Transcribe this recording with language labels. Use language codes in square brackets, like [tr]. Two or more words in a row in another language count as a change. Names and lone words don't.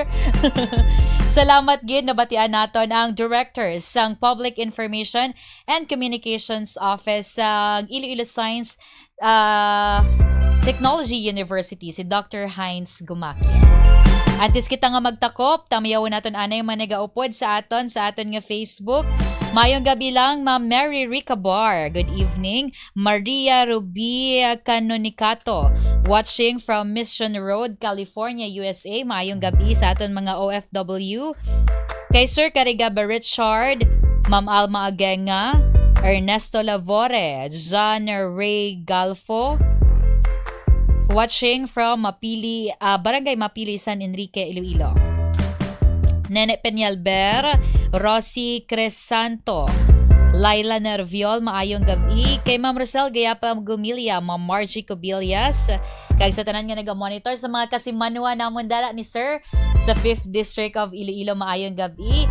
[hil] Salamat gid nabatian naton ang director sang Public Information and Communications Office sa Iloilo Science Technology University, si Dr. Heinz Gumaki. Antes kita nga magtakop, tamiyawon naton anay mga nagaupod sa aton nga Facebook. Mayong gabi lang, Ma'am Mary Ricabar. [en] Good evening. Maria Ruby Canonicato, watching from Mission Road, California, USA. [hil] Mayong gabi sa aton mga OFW. Kay Sir Carigaba Richard, Ma'am Alma Agenga, Ernesto Lavore, John Ray Galfo, [en] watching from Mapili, Barangay Mapili, San Enrique, Iloilo. [hil] Nene Peñalber, Rosie Cresanto, Laila Nerviol, maayong gabi. Kay Ma'am Rosel Gayapa Gumilia, Ma'am Margie Cobillas, kag sa tanan nga naga-monitor sa mga kasimanwa namon dala ni Sir sa 5th District of Iloilo, maayong gabi.